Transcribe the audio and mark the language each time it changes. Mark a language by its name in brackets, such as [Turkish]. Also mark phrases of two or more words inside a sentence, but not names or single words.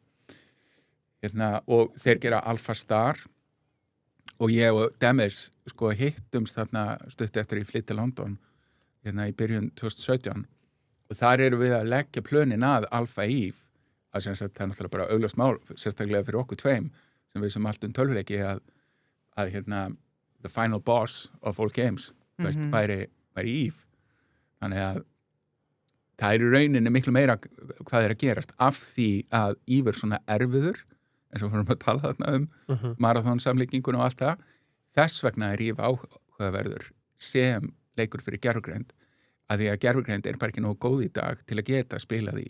[Icelandic] og þeir gera AlphaStar og ég og Demis sko hittumst þarna stutt eftir í flytt til London í byrjun 2017 og þar erum við að leggja plönin að Alpha Eve að það er náttúrulega bara augljóst mál sérstaklega fyrir okkur tveim sem við sem allt tölvuleiki að [English] the final boss of all games [Icelandic] væri Eve þannig að það í rauninni miklu meira hvað að gerast af því að Eve svona erfiður eins og við vorum að tala þarna marathonsamlíkingun og allt það þess vegna Eve áhugaverður sem leikur fyrir gervugreind að því að gervugreind bara ekki nógu góð í dag til að geta spilað í.